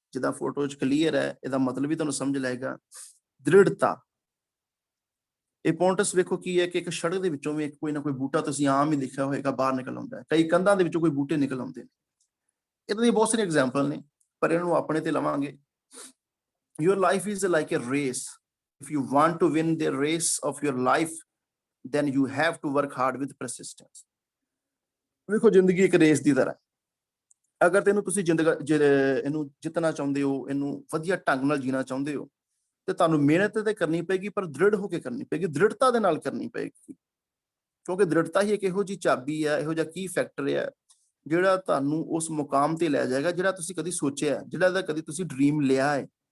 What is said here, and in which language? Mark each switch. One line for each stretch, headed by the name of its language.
Punjabi: ਜਿੱਦਾਂ ਫੋਟੋ 'ਚ ਕਲੀਅਰ ਹੈ, ਇਹਦਾ ਮਤਲਬ ਵੀ ਤੁਹਾਨੂੰ ਸਮਝ ਲਾਏਗਾ। ਦ੍ਰਿੜਤਾ। ਇੰਪੋਰਟੈਂਸ ਵੇਖੋ ਕੀ ਹੈ ਕਿ ਇੱਕ ਸੜਕ ਦੇ ਵਿੱਚੋਂ ਵੀ ਕੋਈ ਨਾ ਕੋਈ ਬੂਟਾ ਤੁਸੀਂ ਆਮ ਹੀ ਦੇਖਿਆ ਹੋਏਗਾ ਬਾਹਰ ਨਿਕਲ ਆਉਂਦਾ ਹੈ, ਕਈ ਕੰਧਾਂ ਦੇ ਵਿੱਚੋਂ ਕੋਈ ਬੂਟੇ ਨਿਕਲ ਆਉਂਦੇ ਨੇ। ਇਦਾਂ ਦੀਆਂ ਬਹੁਤ ਸਾਰੀਆਂ ਐਗਜ਼ਾਮਪਲ ਨੇ, ਪਰ ਇਹਨਾਂ ਨੂੰ ਆਪਣੇ ਤੇ ਲਵਾਂਗੇ।
English: Your life is like a race. If you want to win the race of your life, then you have to work hard with persistence.
Punjabi: ਵੇਖੋ ਜ਼ਿੰਦਗੀ ਇੱਕ ਰੇਸ ਦੀ ਤਰ੍ਹਾਂ। ਅਗਰ ਤੈਨੂੰ ਤੁਸੀਂ ਇਹਨੂੰ ਜਿੱਤਣਾ ਚਾਹੁੰਦੇ ਹੋ, ਇਹਨੂੰ ਵਧੀਆ ਢੰਗ ਨਾਲ ਜੀਣਾ ਚਾਹੁੰਦੇ ਹੋ, ਤੇ ਤੁਹਾਨੂੰ ਮਿਹਨਤ ਤੇ ਕਰਨੀ ਪਏਗੀ, ਪਰ ਦ੍ਰਿੜ ਹੋ ਕੇ ਕਰਨੀ ਪਏਗੀ, ਦ੍ਰਿੜਤਾ ਦੇ ਨਾਲ ਕਰਨੀ ਪਏਗੀ। ਕਿਉਂਕਿ ਦ੍ਰਿੜਤਾ ਹੀ ਇੱਕ ਇਹੋ ਜਿਹੀ ਚਾਬੀ ਹੈ, ਇਹੋ ਜਿਹਾ ਕੀ ਫੈਕਟਰ ਹੈ ਜਿਹੜਾ ਤੁਹਾਨੂੰ ਉਸ ਮੁਕਾਮ ਤੇ ਲੈ ਜਾਏਗਾ ਜਿਹੜਾ ਤੁਸੀਂ ਕਦੀ ਸੋਚਿਆ, ਜਿਹੜਾ ਕਦੀ ਤੁਸੀਂ ਡ੍ਰੀਮ ਲਿਆ ਹੈ।